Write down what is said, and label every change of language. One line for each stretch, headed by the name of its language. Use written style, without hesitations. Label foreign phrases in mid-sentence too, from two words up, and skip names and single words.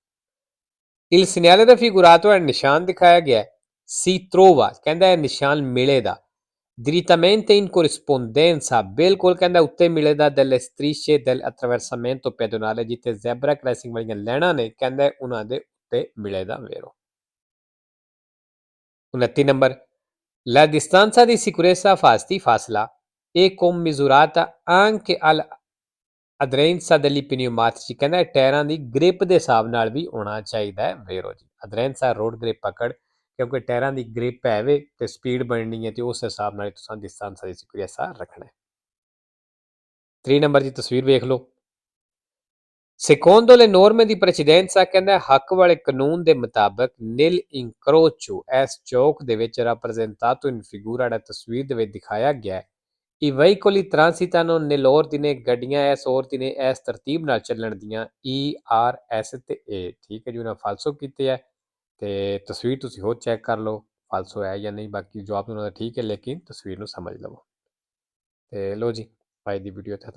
Italian: Il segnale raffigurato è
Punjabi: ਨਿਸ਼ਾਨ ਦਿਖਾਇਆ ਗਿਆ
Italian: si trova,
Punjabi: ਕਹਿੰਦਾ ਇਹ ਨਿਸ਼ਾਨ ਮਿਲੇ ਦਾ
Italian: direttamente in corrispondenza,
Punjabi: ਬਿਲਕੁਲ ਕਹਿੰਦਾ ਉੱਤੇ ਮਿਲੇ ਦਾ
Italian: delle strisce del attraversamento pedonale,
Punjabi: ਜਿੱਥੇ
English: zebra crossing
Punjabi: ਵਾਲੀਆਂ ਲੈਣਾ ਨੇ ਕਹਿੰਦਾ ਉਹਨਾਂ ਦੇ ਉੱਤੇ ਮਿਲੇ ਦਾ ਵੇਰੋ।
Italian: 29 ਨੰਬਰ La distanza di sicurezza ਫਾਸਲਾ è commisurata anche all'aderenza degli pneumatici,
Punjabi: ਕਹਿੰਦਾ ਟਾਇਰਾਂ ਦੀ ਗ੍ਰਿਪ ਦੇ ਹਿਸਾਬ ਨਾਲ ਵੀ ਹੋਣਾ ਚਾਹੀਦਾ ਹੈ ਵੇਰੋ ਜੀ। ਅਦਰੈਂਸਾ
English: road grip
Punjabi: ਪਕੜ, ਕਿਉਂਕਿ ਟਾਇਰਾਂ ਦੀ ਗ੍ਰਿਪ ਹੈਵੇ ਤੇ ਸਪੀਡ ਬਣਨੀ ਹੈ ਤੇ ਉਸ ਹਿਸਾਬ ਨਾਲ ਤੁਸੀਂ
Italian: distanza di sicurezza
Punjabi: ਰੱਖਣਾ ਹੈ। 3 ਨੰਬਰ ਦੀ ਤਸਵੀਰ ਵੇਖ ਲਓ।
Italian: Secondo le norme di precedenza,
Punjabi: ਕਹਿੰਦਾ ਹੱਕ ਵਾਲੇ ਕਾਨੂੰਨ ਦੇ ਮੁਤਾਬਕ
Italian: nel incrocio,
Punjabi: ਇਸ ਚੌਕ ਦੇ ਵਿੱਚ
Italian: rappresentato in figura,
Punjabi: ਜਿਹੜਾ ਤਸਵੀਰ ਦੇ ਵਿੱਚ ਦਿਖਾਇਆ ਗਿਆ
Italian: i veicoli transitano nell'ordine,
Punjabi: ਗੱਡੀਆਂ ਇਸ ordine ਇਸ ਤਰਤੀਬ ਨਾਲ ਚੱਲਣ ਦੀਆਂ E R S ਤੇ A, ਠੀਕ ਹੈ ਜੀ। ਉਹਨਾਂ ਫਾਲਸੋ ਕੀਤੇ ਹੈ ਤੇ ਤਸਵੀਰ ਤੁਸੀਂ ਹੋਰ ਚੈੱਕ ਕਰ ਲਓ ਫਾਲਸੋ ਹੈ ਜਾਂ ਨਹੀਂ, ਬਾਕੀ ਜਵਾਬ ਉਹਨਾਂ ਦਾ ਠੀਕ ਹੈ ਲੇਕਿਨ ਤਸਵੀਰ ਨੂੰ ਸਮਝ ਲਵੋ। ਤੇ ਲੋ ਜੀ ਭਾਈ ਦੀ ਵੀਡੀਓ